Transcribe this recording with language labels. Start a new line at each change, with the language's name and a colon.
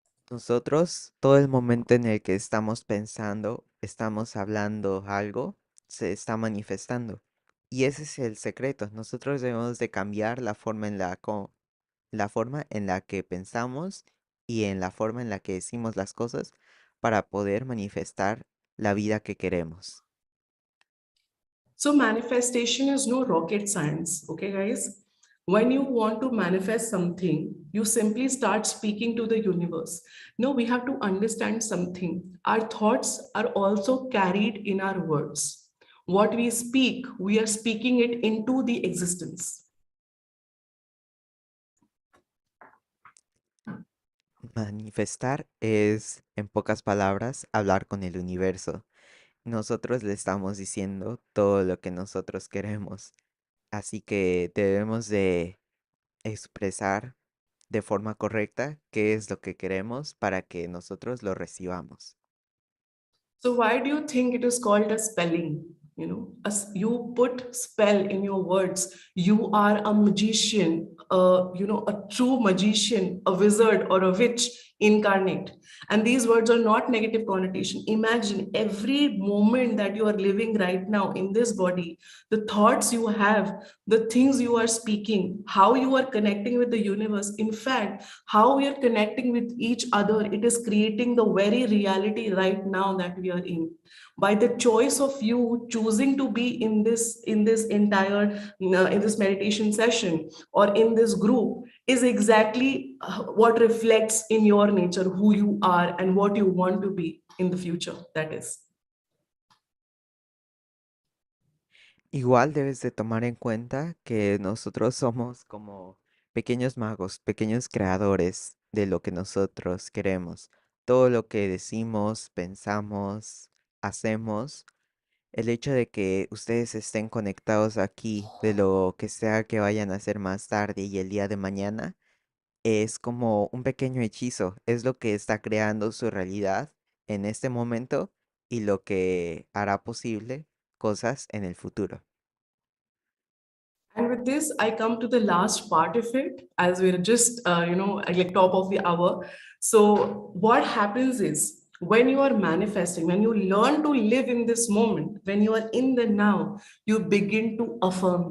Spanish: Nosotros, todo el momento en el que estamos pensando, estamos hablando algo, se está manifestando. Y ese es el secreto. Nosotros debemos de cambiar la forma en la forma en la que pensamos y en la forma en la que decimos las cosas para poder manifestar la vida que queremos.
English: So, manifestation is no rocket science, okay, guys? When you want to manifest something, you simply start speaking to the universe. No, we have to understand something. Our thoughts are also carried in our words. What we speak, we are speaking it into the existence.
Spanish: Manifestar es, en pocas palabras, hablar con el universo. Nosotros le estamos diciendo todo lo que nosotros queremos, así que debemos de expresar de forma correcta qué es lo que queremos para que nosotros lo recibamos.
English: So why do you think it is called a spelling? You know, as you put spell in your words. You are a magician, a true magician, a wizard or a witch incarnate. And these words are not negative connotation. Imagine every moment that you are living right now in this body, the thoughts you have, the things you are speaking, how you are connecting with the universe. In fact, how we are connecting with each other, it is creating the very reality right now that we are in. By the choice of you choosing to be in this entire in this meditation session or in this group is exactly what reflects in your nature, who you are and what you want to be in the future. That is.
Spanish: Igual debes de tomar en cuenta que nosotros somos como pequeños magos, pequeños creadores de lo que nosotros queremos. Todo lo que decimos, pensamos, hacemos, el hecho de que ustedes estén conectados aquí, de lo que sea que vayan a hacer más tarde y el día de mañana, es como un pequeño hechizo, es lo que está creando su realidad en este momento y lo que hará posible cosas en el futuro.
English: And with this, I come to the last part of it, as we're just, like top of the hour. So, what happens is when you are manifesting, when you learn to live in this moment, when you are in the now, you begin to affirm.